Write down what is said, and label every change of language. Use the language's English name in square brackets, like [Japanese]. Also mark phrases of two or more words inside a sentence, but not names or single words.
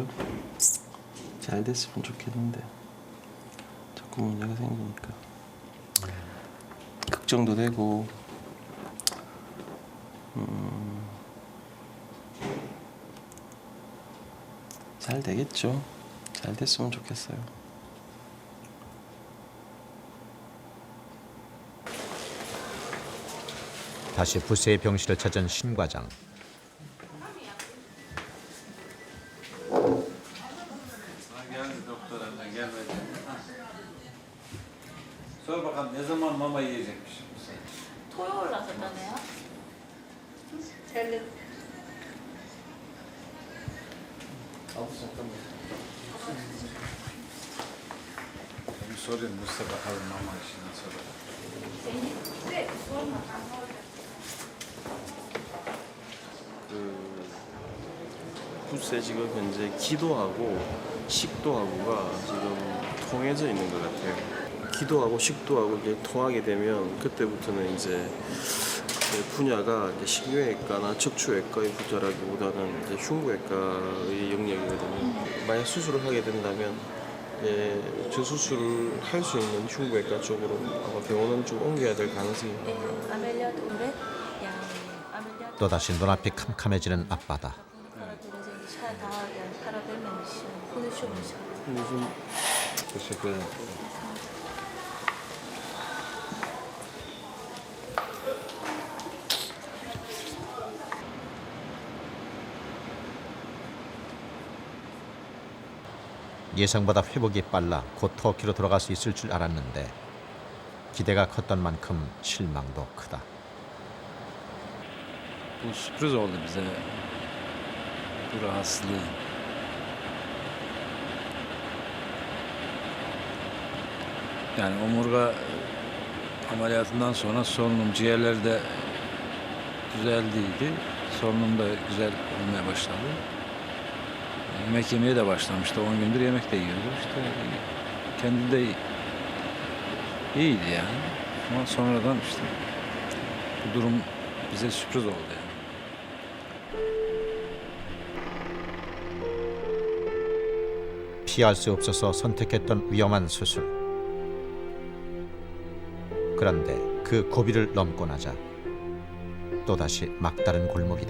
[Korean] 잘 됐으면 좋겠는데 자꾸 문제가 생기니까 걱정도 되고 잘 되겠죠. 잘 됐으면 좋겠어요. 다시 부세의 병실을 찾은 신 과장. [Turkish] Sor bakalım ne zaman mama yiyecekmiş? [Korean] 토요일 나섰다네요. [Turkish] Bir sorayım Mustafa bakalım mama işini soralım. [Korean] 붓에 지금 현재 기도하고 식도하고가 지금 통해져 있는 것 같아요. 기도하고 식도하고 이게 통하게 되면 그때부터는 이제 분야가 이제 신경외과나 척추외과의 분야라기보다는 이제 흉부외과의 영역이거든요. 만약 수술을 하게 된다면 저 수술을 할 수 있는 흉부외과 쪽으로 아마 병원을 좀 옮겨야 될 가능성이 많아요. 또다시 눈앞이 캄캄해지는 앞바다. [Turkish] Teşekkür ederim. [Korean] 예상보다 회복이 빨라 곧 터키로 돌아갈 수 있을 줄 알았는데 기대가 컸던 만큼 실망도 크다. [Turkish] Bu sürpriz oldu bize. Bu rahatsızlığı. Yani omurga ameliyatından sonra solunum ciğerleri de düzeldiydi. Solunum da güzel olmaya başladı. Yemek yemeye de başlamıştı. 10 gündür yemek de yiyordu. İşte kendi de iyiydi yani. Ama sonradan işte bu durum bize sürpriz oldu yani. [Korean] 피할 수 없어서 선택했던 위험한 수술. 그런데 그 고비를 넘고 나자 또다시 막다른 골목이다.